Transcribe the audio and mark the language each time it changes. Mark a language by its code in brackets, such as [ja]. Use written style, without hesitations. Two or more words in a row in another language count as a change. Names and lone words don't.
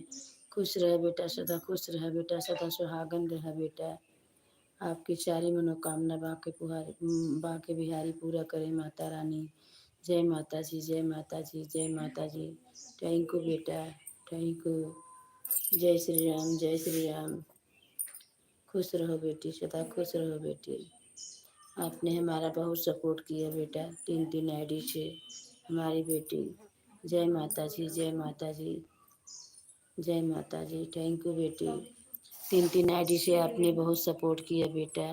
[hi] खुश रहे बेटा, सदा खुश रहे बेटा, सदा सुहागन रहे बेटा। आपकी सारी मनोकामना बाके बिहारी पूरा करे माता रानी। जय माता जी, जय माता जी, जय माता जी। [en] thank you [hi] बेटा, [en] thank you. [hi] जय श्री राम, जय श्री राम। खुश रहो बेटी, सदा खुश रहो बेटी। आपने हमारा बहुत सपोर्ट किया बेटा, 3 आईडी से हमारी बेटी। जय माता जी, जय माता जी, जय माता जी। [en] thank you बेटी। [hi] 3 आईडी से आपने बहुत सपोर्ट किया बेटा।